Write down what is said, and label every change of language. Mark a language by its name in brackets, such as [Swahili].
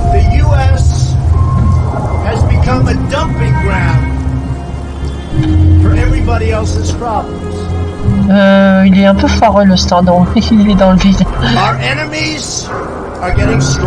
[English] The US has become a dumping ground for everybody else's problems. [French] Il est un peu foireux le stand, il est dans le vide. [English] Our enemies are getting stronger.